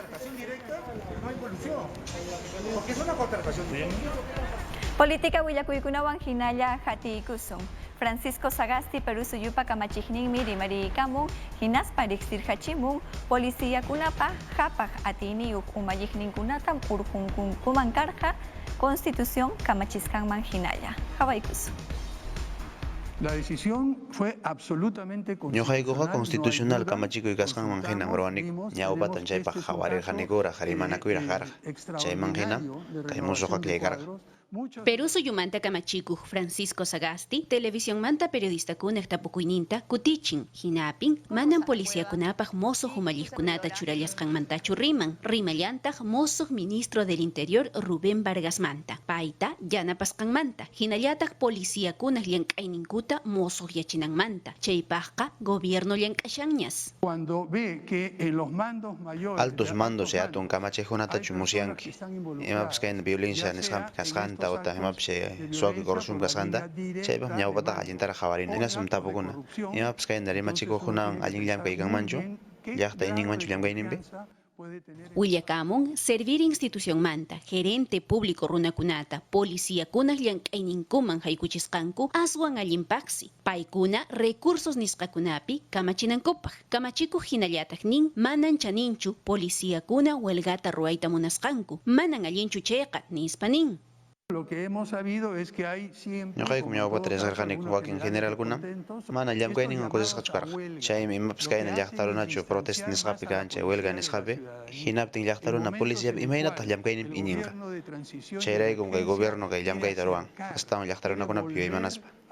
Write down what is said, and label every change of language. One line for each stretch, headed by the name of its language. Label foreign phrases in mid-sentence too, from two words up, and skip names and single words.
Quechua: Política willakuykunawan hinalla hatiykusun. Francisco Sagasti Perú suyupa kamachikninmi rimariykamun hinaspa riqsirhachimun policiakunapa hapaq atiniyuq umalliqninkunatam urqunkunkuman karqa Constitución kamachiskanman hinalla. Hawaykusun.
Spanish: La decisión fue absolutamente
Quechua: Ñuqaykuqa constitucional kamachikuy kasqanman hina urwanik ñawpatan chaypaq hawarirqanikura harimanakuyra karqa chayman hina kay musuqa kaykarqa. Perú suyumanta kamachikuq Francisco Sagasti televisión manta periodista kunak tapukuyninta kutichin hinapin manan policiakunapaq mosuq umalliqkunata churallasqanmantachu rimallantaq mosuq
Spanish: ministro del interior
Quechua: Rubén Vargas manta payta yanapasqanmanta hinallataq policiakunaq llank'ayninkuta mosuq yachinanmanta chaypaqqa gobierno llank'ashanñas.
Spanish: Cuando ve que en los mandos mayores
Quechua: Altos mandos atun kamachijkunatachu musyanki imapas kayna violencia nisqanpi kasqanta ota imapas suwaki corrupción kasqanta chaypaq ñawpataqa allintara hawarina hinasam tapukuna imapas kayna rimachikuqkunawan allin llamkaykanmanchu llaqta ininmanchu llamkayninpi. Willakamun
Spanish: servir institución
Quechua: manta
Spanish: gerente público
Quechua: runakunata policiakunaq llank'ayninkuman haykuchisqanku aswan allinpaqsi paykuna recursos nisqakunapi kamachinankupaq kamachikuq hinallataq nin manan chaninchu policiakuna huelgata ruayta munasqanku manan allinchu chayqa nispa nin.
Spanish: Lo que hemos sabido es que hay siempre
Quechua: Ñuqaykum ñawpata risqarqaniku wakin generalkuna mana llamkayninwan kusisqachu karqa chaymi imapas kayna llaqta runachu protesta nisqapi kancha huelga nisqapi hinaptin llaqta runa policiapi imaynataq llamkayninpi ininqa chayraykum kay gobierno kay llamkayta ruwan astawan llaqta runakunapi yuymanaspa.